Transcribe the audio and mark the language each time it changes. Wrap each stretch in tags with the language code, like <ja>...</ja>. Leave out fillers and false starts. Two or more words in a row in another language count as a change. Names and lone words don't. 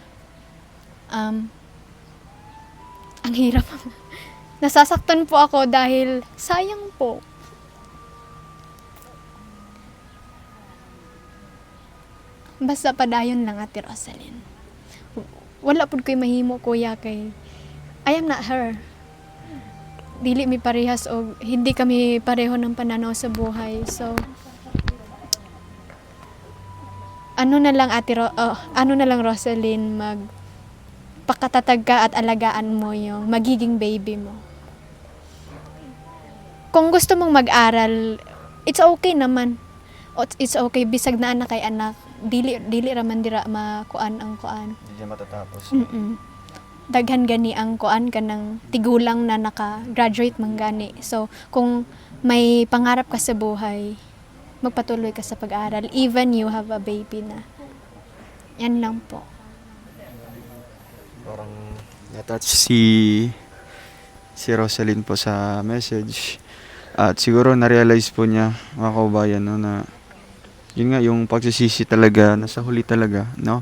<tl>Ang hirap. Nasasaktan po ako dahil sayang po.</tl> <ceb>Basta padayon lang, Ate Rosaline. Wala po ko'y mahimo, kuya, kay</ceb> <en>I am not her.</en> <ceb>Dili mi parehas o</ceb> <tl>hindi kami pareho ng pananaw sa buhay. So, ano na lang, Rosaline, pakatatatag ka at alagaan mo yung magiging baby mo. Kung gusto mong mag-aral,</tl> <en>it's okay naman. It's okay,</en> <ceb>bisag na anak kay anak. Dili raman dira makuan ang kuan.</ceb> <tl>Hindi niya matatapos.</tl> <ceb>Daghan gani ang kuan kanang tigulang na naka-graduate man gani.</ceb> <tl>So, kung may pangarap ka sa buhay, magpatuloy ka sa pag-aaral</tl> <en>even you have a baby</en> <tl>na. Yan lang po. Parang na-touch si Rosaline po sa message. At siguro na-realize po niya, mga kaubayan, no, na yun nga, yung pagsisisi talaga, nasa huli talaga, no?</tl>